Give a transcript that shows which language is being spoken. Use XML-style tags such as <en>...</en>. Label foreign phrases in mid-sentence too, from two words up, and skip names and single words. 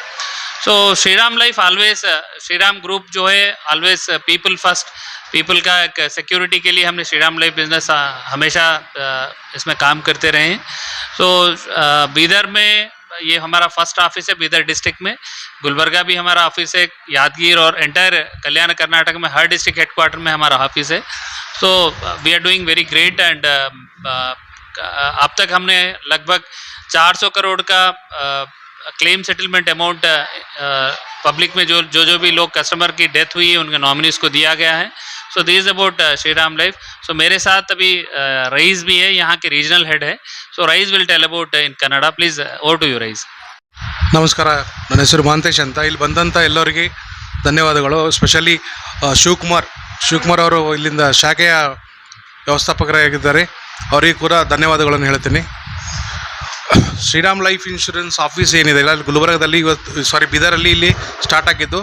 <hi>सो श्रीराम लाइफ ऑलवेज, श्रीराम ग्रुप जो है</hi> <en>always people first,</en> <hi>पीपल का एक सिक्योरिटी के लिए हमने श्रीराम लाइफ बिजनेस हमेशा इसमें काम करते रहे हैं. सो बीदर में ये हमारा</hi> <en>first office</en> <hi>है बीदर डिस्ट्रिक्ट में. गुलबर्गा भी हमारा ऑफिस है, यादगीर और एंटायर कल्याण कर्नाटक में हर</hi> <en>district headquarter</en> <hi>में हमारा ऑफिस है.</hi> <en>so we are doing very great and</en> <hi>अब तक हमने लगभग 400 करोड़ का</hi> <en>claim settlement amount public</en> <hi>में जो भी लोग कस्टमर की डेथ हुई है उनके नॉमिनीज को दिया गया है.</hi> <en>so this is about Shriram Life.</en> <hi>सो मेरे साथ अभी रईस भी है, यहाँ के</hi> <en>regional head</en> <hi>है.</hi> <en>so Rais will tell about in Kannada. please over to you Rais.</en> <kn>ನಮಸ್ಕಾರ, ನನ್ನ ಹೆಸರು ಮಾಂತೇಶ್ ಅಂತ. ಇಲ್ಲಿ ಬಂದಂಥ ಎಲ್ಲರಿಗೆ ಧನ್ಯವಾದಗಳು. ಸ್ಪೆಷಲಿ ಶಿವಕುಮಾರ್ ಅವರು ಇಲ್ಲಿಂದ ಶಾಖೆಯ ವ್ಯವಸ್ಥಾಪಕರಾಗಿದ್ದಾರೆ, ಅವರಿಗೆ ಕೂಡ ಧನ್ಯವಾದಗಳನ್ನು ಹೇಳ್ತೀನಿ. ಶ್ರೀರಾಮ್ ಲೈಫ್ ಇನ್ಶೂರೆನ್ಸ್ ಆಫೀಸ್ ಏನಿದೆ ಇಲ್ಲ ಗುಲ್ಬರ್ಗದಲ್ಲಿ ಬೀದರಲ್ಲಿ ಇಲ್ಲಿ ಸ್ಟಾರ್ಟ್ ಆಗಿದ್ದು.</kn>